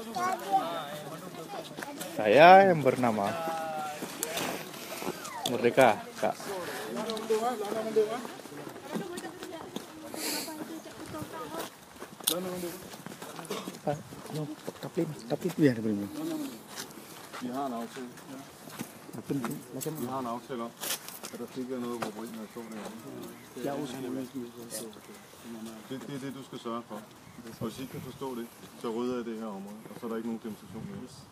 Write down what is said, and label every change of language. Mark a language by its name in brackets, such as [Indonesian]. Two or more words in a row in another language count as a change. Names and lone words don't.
[Indonesian] Saya yang bernama Merdeka, Kak. Tapi biar belum. [Danish] Vi har en aftale. Vi har en aftale om, at der ikke er noget, hvor Brind er stående. Det er det, du skal sørge for. Og hvis I ikke kan forstå det, så rydder jeg det her område, og så er der ikke nogen demonstration mere.